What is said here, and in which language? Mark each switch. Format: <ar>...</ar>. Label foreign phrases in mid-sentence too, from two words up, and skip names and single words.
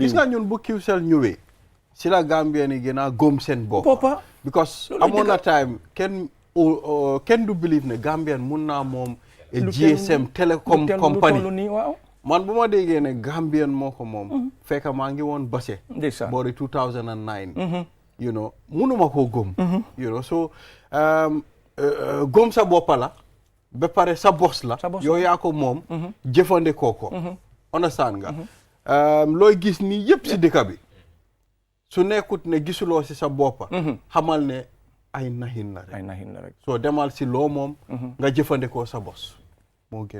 <wo>gis nga ñun bu Qcell ñëwee si la Gambia ni gën a góom seen boppa because amoon na time kenn du believe ne Gambian mun naa moom GSM</wo> <fr>télécom compagnie</fr> <wo>man bu ma déggee ne Gambian moo ko moom fekk maa ngi woon Basse boori 2009</wo> <en>you know</en> <wo>munuma koo góom</wo> <en>you know so</en> <wo>góom sa boppa la ba pare sa boss la yow yaa ko moom jëfandikoo ko understand nga looy gis nii yëpp si dëkk bi su nekkut ne gisuloo si sa boppa xamal ne ay naxin la rek soo demal si loo moom nga jëfandikoo sa boss moo gën</wo>